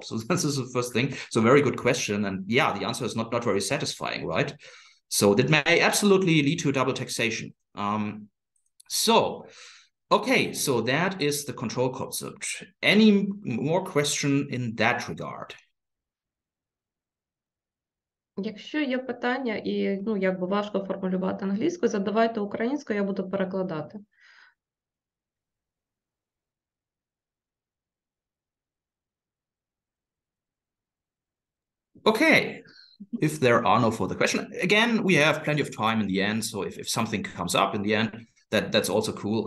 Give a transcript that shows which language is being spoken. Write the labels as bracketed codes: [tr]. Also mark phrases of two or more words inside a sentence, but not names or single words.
[en] So this is the first thing. So very good question. And yeah, the answer is not very satisfying, right? So that may absolutely lead to double taxation. Okay, so that is the control concept. Any more question in that regard? [uk] Якщо є питання і, ну, якби важко формулювати англійською, задавайте українською, я буду перекладати. [en] Okay. If there are no further questions, again, we have plenty of time in the end. So if something comes up in the end, that's also cool.